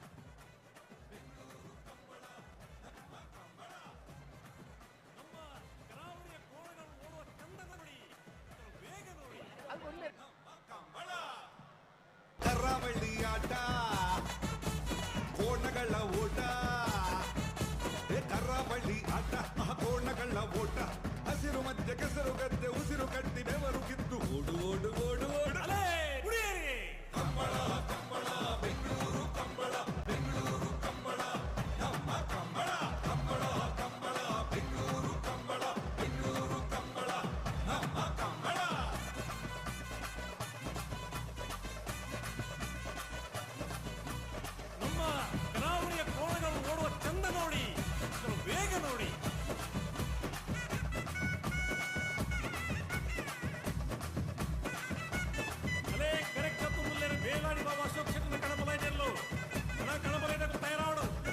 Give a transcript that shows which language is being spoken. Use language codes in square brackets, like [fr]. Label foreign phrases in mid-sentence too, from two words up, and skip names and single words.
[kn] ಕರಾವಳಿ ಆಟ, ಕೋಣಗಳ ಓಟ, ಕರಾವಳಿ ಆಟ, ಕೋಣಗಳ ಓಟ, ಹಸಿರು ಮಧ್ಯೆ ಕೆಸರು ಗದ್ದೆ, ಉಸಿರು ಕಟ್ಟಿ ಬೆವರು ಕಿತ್ತು ಓಡು ಓಡು ಓಡು ಓಡು. ಕಂಬಳ ಕಂಬಳ ಬೆಂಗಳೂರು ಕಂಬಳ, ಬೆಂಗಳೂರು ಕಂಬಳ, ನಮ್ಮ ಕಂಬಳ, ಕಂಬಳ ಕಂಬಳ ಬೆಂಗಳೂರು ಕಂಬಳ, ಬೆಂಗಳೂರು ಕಂಬಳ, ನಮ್ಮ ಕಂಬಳ. ನಮ್ಮ ಕರಾವಳಿಯ ಕೋಣಗಳು ಓಡುವ ಚಂದ ನೋಡಿ, ವೇಗ ನೋಡಿ. [tcy] ಅಲೇ ಕರೆಕ್ಟ್ ಮುಲ್ಲೇರು ಬೇಲಾಡಿ ಬಾಬಾ ಅಶೋಕ್ ಶೆಟ್ಟರ್ ಕಣಬಲೈನೆಲ್ಲೋ ಕಣಬಲೈನ ತಯಾರಾಡು.